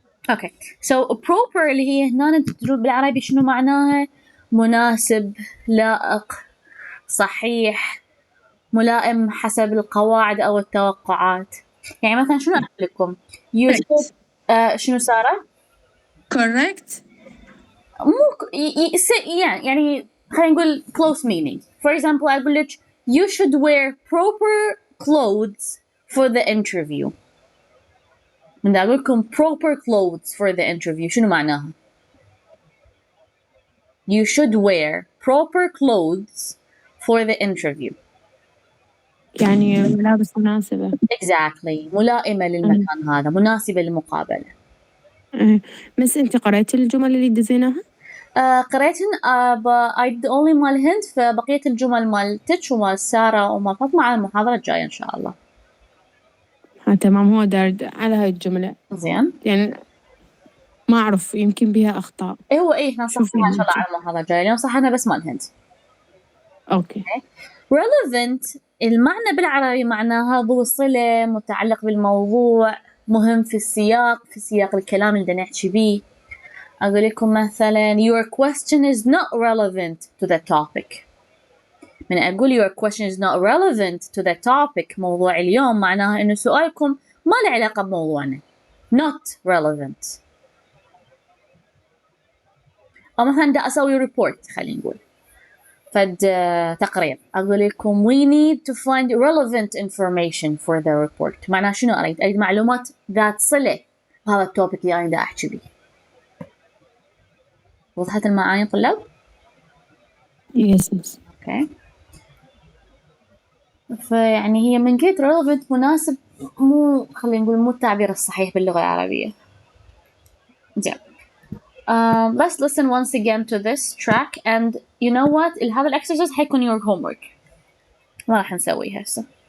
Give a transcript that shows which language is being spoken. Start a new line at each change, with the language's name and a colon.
Arabic: اوكي so proper اللي هي هنا تدرون بالعربي شنو معناها؟ مناسب، لائق، صحيح، ملائم حسب القواعد او التوقعات. يعني مثلا شنو اقول لكم؟
English: you should
Arabic: شنو سارة؟
English: correct.
Arabic: مو يعني خلينا نقول
English: close meaning. for example
Arabic: اقول لك
English: you should wear proper clothes for the interview.
Arabic: من أقول لكم
English: proper clothes for the interview
Arabic: شنو معناها؟
English: You should wear proper clothes for the interview.
Arabic: يعني ملابس مناسبة.
English: Exactly.
Arabic: ملائمة للمكان هذا، مناسبة للمقابلة. بس أنت قرأتي الجمل اللي دزيناها؟ قريتن
English: I only
Arabic: مال هند فبقية الجمل مال تتش ومال سارة ومال فاطمة على المحاضرة الجاية إن شاء الله. تمام هو دارد على هاي الجملة. زين. يعني ما أعرف يمكن بها أخطاء. هو إحنا نصححها إن شاء الله على المحاضرة الجاية اليوم صححنا بس مال هند. أوكي. relevant المعنى بالعربي معناها ذو صلة، متعلق بالموضوع، مهم في سياق الكلام اللي بدنا نحكي بيه. أقول لكم مثلا
English: your question is not relevant to the topic.
Arabic: من أقول
English: your question is not relevant to the topic
Arabic: موضوع اليوم معناها إنه سؤالكم ما له علاقة بموضوعنا.
English: not relevant.
Arabic: أو مثلا دا أسوي report خلينا نقول فد تقرير أقول لكم
English: we need to find relevant information for the report.
Arabic: معناها شنو أريد معلومات ذات صلة بهذا التوبيك اللي أنا دا أحكي بيه. وضحت المعاني طلاب؟
English: Yes. Okay.
Arabic: فيعني هي من قلت relevant مناسب مو خلينا نقول مو التعبير الصحيح باللغة العربية. زين.
English: Let's listen once again to this track and you know what هذا الexercise حيكون your homework.
Arabic: ما راح نسويه هسه.